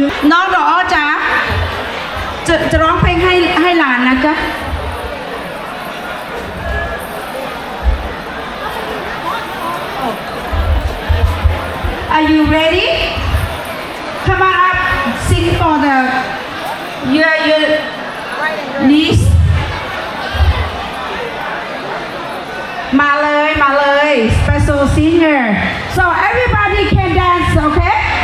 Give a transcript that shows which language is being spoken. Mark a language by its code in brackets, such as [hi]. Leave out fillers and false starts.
[th] น้องดอกอ้อจ๋าจะร้องเพลงให้หลานนะจ๊ะ [en] Are you ready? Come on up, sing for the your niece. [th] มาเลย [en] special singer. So everybody can dance, okay?